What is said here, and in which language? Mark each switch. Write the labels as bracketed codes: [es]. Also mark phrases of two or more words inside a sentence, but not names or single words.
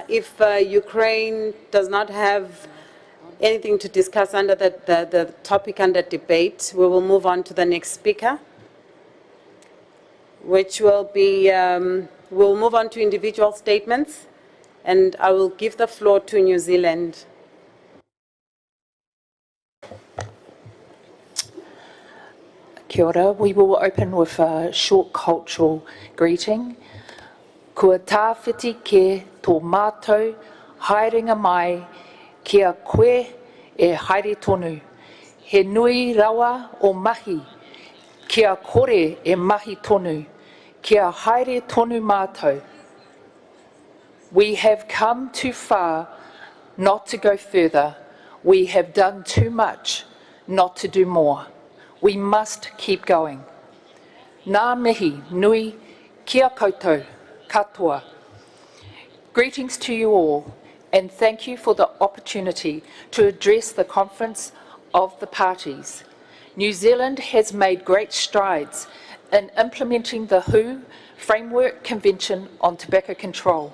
[en] If Ukraine does not have anything to discuss under the topic under debate, we will move on to the next speaker, which will be, we'll move on to individual statements, and I will give the floor to New Zealand. [mi] Kia ora. [en] We will open with a short cultural greeting. [mi] Kua tāwhiti ke tō mātou, haerenga mai, kia koe e haere tonu. He nui rawa o mahi, kia kore e mahi tonu, kia haere tonu mātou. [en] We have come too far not to go further. We have done too much not to do more. We must keep going. [mi] Ngā mihi nui kia koutou katoa. [en] Greetings to you all, and thank you for the opportunity to address the Conference of the Parties. New Zealand has made great strides in implementing the WHO Framework Convention on Tobacco Control.